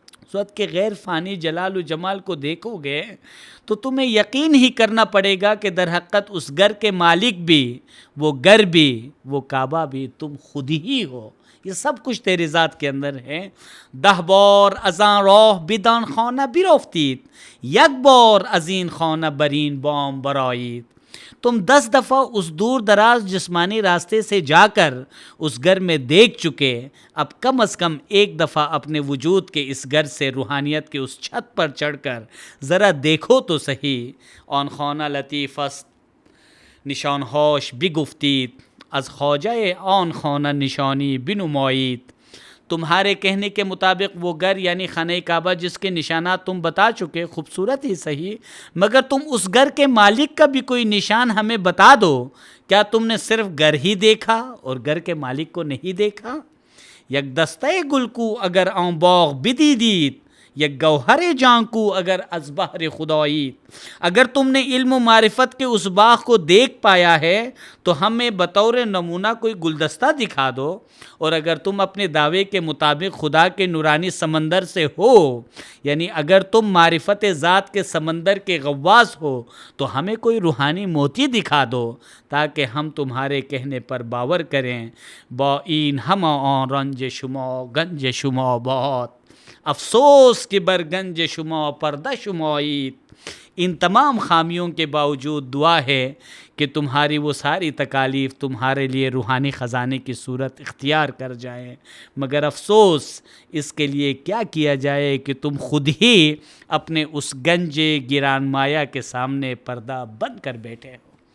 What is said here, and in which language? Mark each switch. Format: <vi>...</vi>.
<ur>صورت کے غیر فانی جلال و جمال کو دیکھو گے تو تمہیں یقین ہی کرنا پڑے گا کہ در حقیقت اس گھر کے مالک بھی، وہ گھر بھی، وہ کعبہ بھی تم خود ہی ہو۔ یہ سب کچھ تیری ذات کے اندر ہے۔</ur> <fa>10 بار ازاں راہ بدان خانہ برفتید، یک بار ازین خانہ برین بام برآیید۔</fa> <ur>تم 10 دفعہ اس دور دراز جسمانی راستے سے جا کر اس گھر میں دیکھ چکے، اب کم از کم ایک دفعہ اپنے وجود کے اس گھر سے روحانیت کے اس چھت پر چڑھ کر ذرا دیکھو تو صحیح.</ur> <fa>آن خانہ لطیف است نشان هاش بگفتید، از خواجہ آن خانہ نشانی بنمایید.</fa> <ur>تمہارے کہنے کے مطابق وہ گھر یعنی خانہ کعبہ جس کے نشانات تم بتا چکے خوبصورت ہی صحیح، مگر تم اس گھر کے مالک کا بھی کوئی نشان ہمیں بتا دو. کیا تم نے صرف گھر ہی دیکھا اور گھر کے مالک کو نہیں دیکھا؟</ur> <fa>یک دستہ گل کو اگر آن باغ بدیدید، یک گوہر جان کو اگر از بحر خدایید.</fa> <ur>اگر تم نے علم و معرفت کے اس باغ کو دیکھ پایا ہے تو ہمیں بطور نمونہ کوئی گلدستہ دکھا دو، اور اگر تم اپنے دعوے کے مطابق خدا کے نورانی سمندر سے ہو، یعنی اگر تم معرفت ذات کے سمندر کے غواص ہو، تو ہمیں کوئی روحانی موتی دکھا دو تاکہ ہم تمہارے کہنے پر باور کریں.</ur> <fa>با این ہم آن رنج شما گنج شما بات، افسوس کہ بر گنج شما پردہ شمایید.</fa> <ur>ان تمام خامیوں کے باوجود دعا ہے کہ تمہاری وہ ساری تکالیف تمہارے لیے روحانی خزانے کی صورت اختیار کر جائیں، مگر افسوس اس کے لیے کیا کیا جائے کہ تم خود ہی اپنے اس گنج گران مایا کے سامنے پردہ بند کر بیٹھے ہو.</ur>